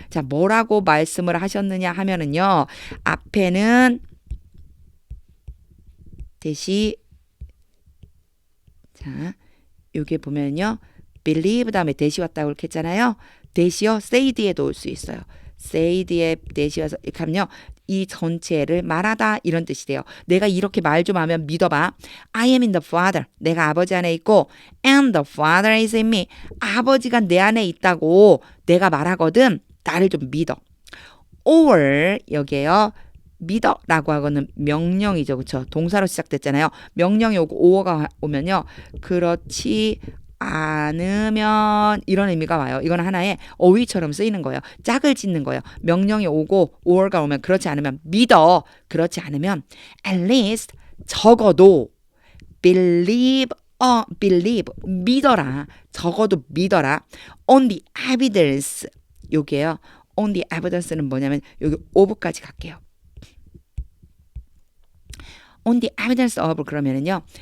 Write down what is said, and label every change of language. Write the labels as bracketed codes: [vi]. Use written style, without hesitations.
[ko] 자, 뭐라고 말씀을 하셨느냐 하면은요. 앞에는 대시 자, 요게 보면요. believe 다음에 대시 왔다고 이렇게 했잖아요. 대시요. say 뒤에도 올 수 있어요. say 뒤에 대시 와서 이렇게 하면요. 이 전체를 말하다 이런 뜻이 돼요. 내가 이렇게 말 좀 하면 믿어봐. [en] I am in the Father. [ko] 내가 아버지 안에 있고 [en] and the Father is in me. [ko] 아버지가 내 안에 있다고 내가 말하거든. 나를 좀 믿어. or 여기에요. 믿어라고 하고는 명령이죠. 그렇죠? 동사로 시작됐잖아요. 명령이 오고 or가 오면요. 그렇지 않으면 이런 의미가 와요. 이건 하나의 어휘처럼 쓰이는 거예요. 짝을 짓는 거예요. 명령이 오고 or가 오면 그렇지 않으면 믿어. 그렇지 않으면 [en] at least [ko] 적어도 believe 믿어라. 적어도 믿어라. [en] on the evidence [ko] 요게요. on the evidence는 뭐냐면 여기 of까지 갈게요. [en] on the evidence of [ko] 그러면은요.